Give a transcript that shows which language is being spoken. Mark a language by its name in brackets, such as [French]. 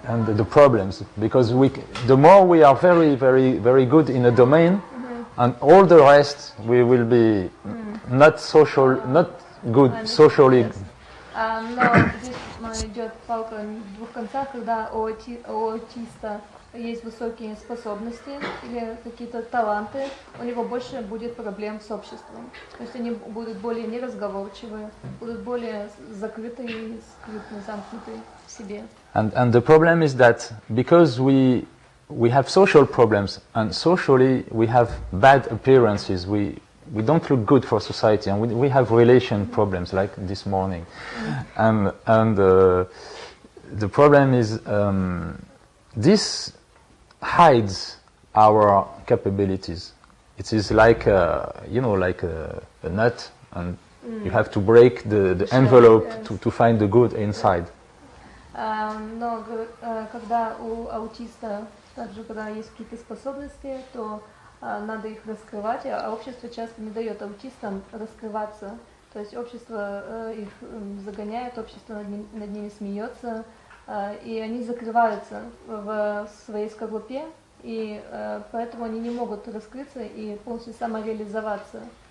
[English] And the problems, because the more we are very, very, very good in a domain, and all the rest we will be not good socially. [Russian] Но здесь идет палка в двух концах, когда у аутиста есть высокие способности или какие-то таланты, у него больше будет проблем с обществом. То есть они будут более неразговорчивые, будут более закрытые и скрытно замкнутые в себе. [English] And the problem is that because we have social problems, and socially we have bad appearances, we don't look good for society, and we have relation problems like this morning. And the problem is this hides our capabilities. It is like like a nut, and You have to break the envelope to find the good inside. [Russian] Но когда у аутиста, также когда есть какие-то способности, то надо их раскрывать, а общество часто не дает аутистам раскрываться. То есть общество их загоняет, общество над ними смеется, и они закрываются в своей скорлупе, и поэтому они не могут раскрыться и полностью самореализоваться.